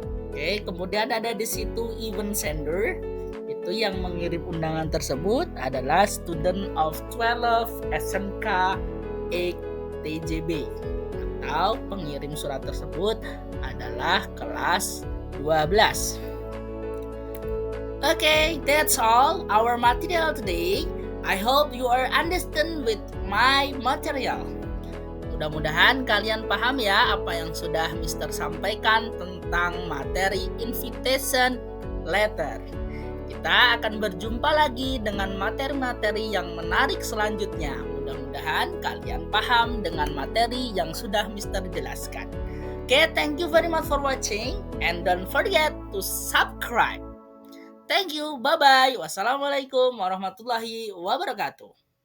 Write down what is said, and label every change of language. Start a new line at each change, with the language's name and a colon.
Indonesian: Oke, kemudian ada di situ event sender, itu yang mengirim undangan tersebut adalah student of 12 SMK 8 TJB atau pengirim surat tersebut adalah kelas 12.
English: Okay, that's all our material today. I hope you are understand with my material.
Indonesian: Mudah-mudahan kalian paham ya apa yang sudah Mister sampaikan tentang materi invitation letter. Kita akan berjumpa lagi dengan materi-materi yang menarik selanjutnya. Mudah-mudahan kalian paham dengan materi yang sudah Mister jelaskan.
English: Okay, thank you very much for watching and don't forget to subscribe. Thank you, bye-bye. Wassalamualaikum warahmatullahi wabarakatuh.